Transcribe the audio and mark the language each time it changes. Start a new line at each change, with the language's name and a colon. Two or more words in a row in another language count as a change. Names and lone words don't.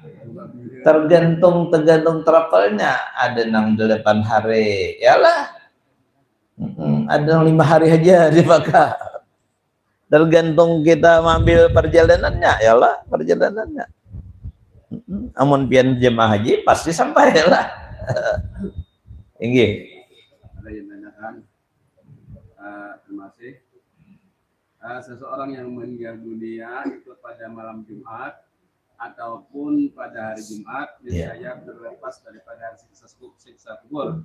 Banjar: Tergantung travelnya. Ada nang 8 hari, yalah. Ada nang 5 hari aja di Makkah.
Indonesian: Tergantung kita mengambil perjalanannya, ya lah perjalanannya.
Banjar: Amun pian jemaah haji pasti sampai lah. Inggih.
Indonesian: Ada yang menanyakan, terima kasih. Seseorang yang meninggal dunia itu pada malam Jumat ataupun pada hari Jumat, saya terlepas daripada siksa kubur.